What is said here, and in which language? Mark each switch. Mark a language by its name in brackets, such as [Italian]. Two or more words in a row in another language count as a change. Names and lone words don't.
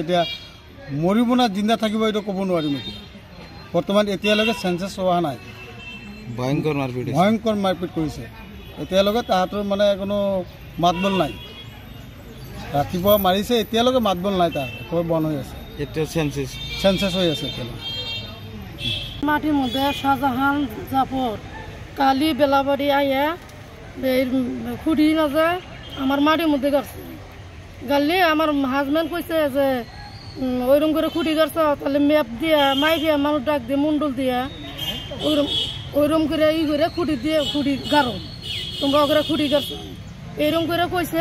[Assamese] এতিয়া মৰিব না জিন্দা থাকিব এইটো ক'ব নোৱাৰিম। এতিয়া বৰ্তমান এতিয়ালৈকে চেঞ্চেছ হোৱা নাই। ভয়ংকৰ মাৰপিট কৰিছে। এতিয়ালৈকে তাহাঁতৰ মানে কোনো মাতবোল নাই। ৰাতিপুৱা মাৰিছে, এতিয়ালৈকে মাতবোল নাই, তাৰ একেবাৰে বন্ধ হৈ আছে। এতিয়া চেঞ্চেছ হৈ আছে এতিয়ালৈকে। [Bangla] মাটির মধ্যে শাহজাহান জাফর কালি বেলাবাড়ি আইয়া খুঁড়ি না যে আমার মাটির মধ্যে গাড়ছে গাড়লে আমার হাজব্যান্ড কইছে যে ওইরকম করে খুঁড়ি গাড়ছে, তাহলে ম্যাপ দিয়া মাইফিয়া মানুষ ডাক দিয়ে মুন্ডল দিয়া ওইরকম করে করে খুঁড়ি গাড়ো, তোমরা ওকে খুঁড়ি গাড়ছো এইরকম করে কইছে।